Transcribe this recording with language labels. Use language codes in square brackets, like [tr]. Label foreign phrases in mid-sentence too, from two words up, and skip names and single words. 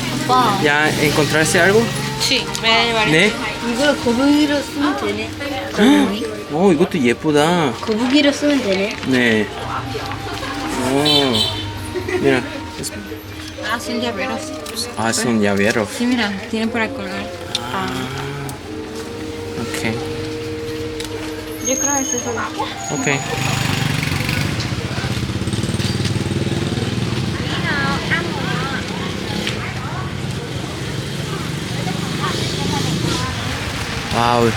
[ko] 오빠. [es] ¿Ya encontraste algo? Sí, me voy a llevar [ko] 네? 이걸 거북이로 쓰면 되네. 거북이? 이것도 예쁘다. 거북이로 쓰면 되네. 네. [es] Mira. Ah, son llaveros. Son llaveros. Sí, mira, tienen para colgar. Ok. Yo creo que es eso. Ok. Wow.